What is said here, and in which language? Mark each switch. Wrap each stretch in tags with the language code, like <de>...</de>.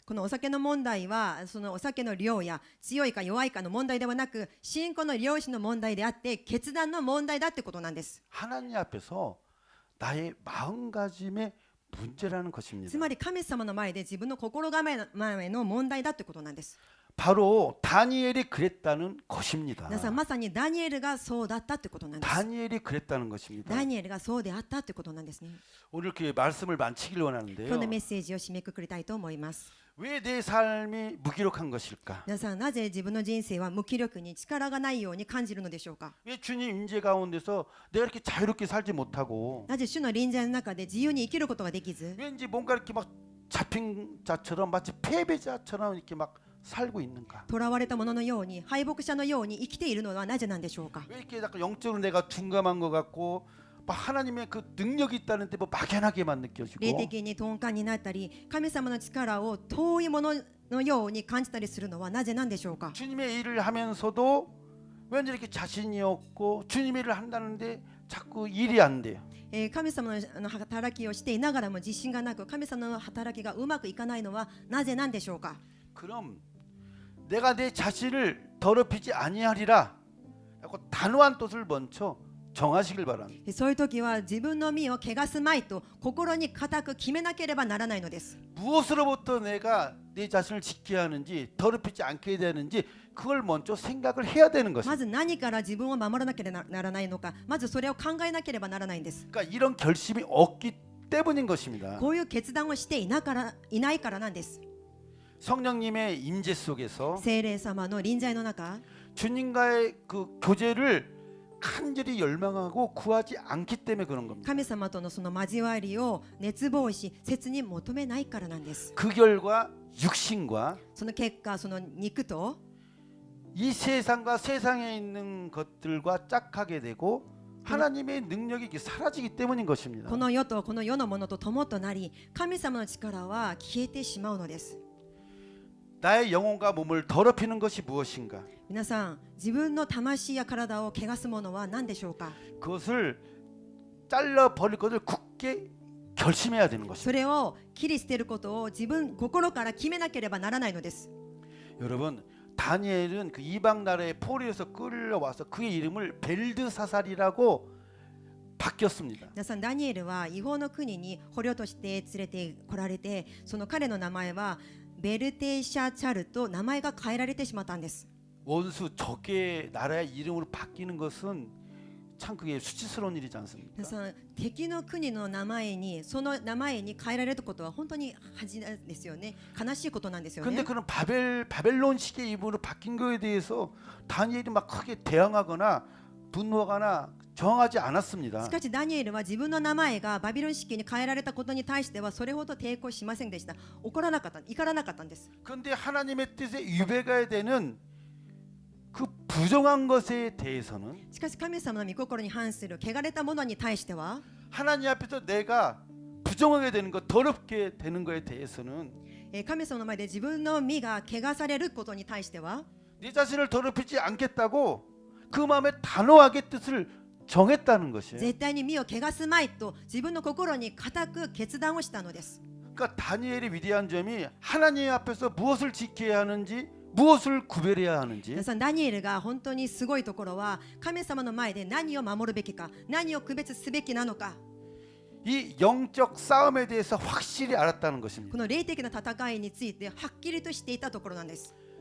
<ja>このお酒の問題はそのお酒の量や強いか弱いかの問題ではなく、信仰の良心の問題であって決断の問題だってことなんです。</ja> <ko>하나님 앞에서 나의 마음가짐의 문제라는 것입니다.</ko> <ja>つまり神様の前で自分の心構えの問題だってことなんです。</ja> <ko>바로 다니엘이 그랬다는 것입니다.</ko> <ja>皆さん、まさにダニエルがそうだったってことなんです。</ja> <ko>다니엘이 그랬다는 것입니다.</ko> <ja>ダニエルがそうであったってことなんですね。</ja> <ko>오늘 이렇게 말씀을 마치길</ko> <ja>今日</ja> <ko>원하는데요.</ko> <ja>のメッセージを締めくくりたいと思います。</ja> <ko>왜 내 삶이 무기력한 것일까?</ko> <ja>皆さん、なぜ自分の人生は無気力に力がないように感じるのでしょうか。</ja> <ko>왜 주님 임재 가운데서 내가 이렇게 자유롭게 살지 못하고</ko> <ja>なぜ主の臨在の中で自由に生きることができず、</ja> <ko>왠지 뭔가 이렇게 막 잡힌 자처럼 마치 패배자처럼 이렇게 막 살고 있는가?</ko> <ja>囚われた者のように敗北者のように生きているのはなぜなんでしょうか。</ja> <ko>왜 이렇게 약간 영적으로 내가 둔감한 것 같고 막 하나님의 그 능력이 있다는데 뭐 막연하게만</ko> <ja>霊</ja> <ko>느껴지고</ko> <ja>的に鈍感になったり、神様の力を遠いもののように感じたりするのはなぜなんでしょうか。</ja> <ko>주님의 일을 하면서도 왠지 이렇게 자신이 없고 주님의 일을 한다는데 자꾸 일이 안 돼요.</ko> <ja>神様の働きをしていながらも自信がなく、神様の働きがうまくいかないのはなぜなんでしょうか。</ja> <ko>그럼 내가 내 자신을 더럽히지 아니하리라 라고 단호한 뜻을 먼저 정하시길 바랍니다.</ko> <ja>そういう時は自分の身を汚すまいと心に固く決めなければならないのです。</ja> <ko>무엇으로부터 내가 내 자신을 지켜야 하는지 더럽히지 않게 되는지 그걸 먼저 생각을 해야 되는</ko> <ja>ま</ja> <ko>것입니다.</ko> <ja>ず何から自分を守らなければならないのか、まずそれを考えなければならないんです。</ja> <ko>그러니까 이런 결심이 없기 때문인 것입니다.</ko> <ja>こういう決断をしていないからなんです。</ja> <ko>성령님의 임재 속에서</ko> <ja>聖霊様の臨在の中、</ja> <ko>주님과의 그 교제를 간절히 열망하고 구하지 않기 때문에 그런 겁니다.</ko> <ja>神様とのその交わりを熱望し切に求めないからなんです。</ja> <ko>그 결과 육신과</ko> <ja>その結果、その肉と</ja> <ko>이 세상과 세상에 있는 것들과 짝하게 되고 하나님의 능력이 이렇게 사라지기 때문인 것입니다.</ko> <ja>この世とこの世のものと共となり、神様の力は消えてしまうのです。</ja> <ko>나의 영혼과 몸을 더럽히는 것이 무엇인가?</ko> <ja>皆さん、自分の魂や体を汚すものは何でしょうか。</ja> <ko>그것을 잘라 버릴 것을 굳게 결심해야 되는 것입니다.</ko> <ja>それを切り捨てることを自分心から決めなければならないのです。</ja> <ko>여러분, 다니엘은 그 이방 나라의 포로에서 끌려와서 그의 이름을 벨드사살이라고 바뀌었습니다.</ko> <ja>皆さん、ダニエルは違法の国に捕虜として連れてこられて、その彼の名前はベルテシャチャルと名前が変えられてしまったんです。</ja> <ko>원수 적의 나라의 이름으로 바뀌는 것은 참 그게 수치스러운 일이지 않습니까?</ko> <ja>皆さん、敵の国の名前にその名前に変えられることは本当に恥ですよね。悲しいことなんですよ</ja> <ko>근데</ko> <ja>ね。</ja> <ko>그런 바벨론식의 이름으로 바뀐 거에 대해서 다니엘이 막 크게 대항하거나 분노하거나 저항하지 않았습니다.</ko> <ja>しかしダニエルは自分の名前がバビロン式に変えられたことに対してはそれほど抵抗しませんでした。怒らなかった、怒らなかったんです。</ja> <ko>그런데 하나님의 뜻에 위배가 되는 그 부정한 것에 대해서는</ko> <ja>しかし神様の御心に反する汚れたものに対しては、</ja> <ko>하나님 앞에서 내가 부정하게 되는 것, 더럽게 되는 것에 대해서는</ko> <ja>神様の前で自分の身が汚されることに対しては、</ja> <ko>내 자신을 더럽히지 않겠다고 그 마음에 단호하게 뜻을 정했다는 것이에요.</ko> <ja>絶対に身を汚すまいと自分の心に固く決断をしたのです。</ja> <ko>그러니까 다니엘의 위대한 점이 하나님 앞에서 무엇을 지켜야 하는지 무엇을 구별해야 하는지</ko> <ja>皆さん、ダニエルが本当にすごいところは神様の前で何を守るべきか、何を区別すべきなのか、</ja> <ko>이 영적 싸움에 대해서 확실히 알았다는</ko> <ja>こ</ja> <ko>것입니다.</ko> <ja>の霊的な戦いについてはっきりとしていたところなんです。</ja>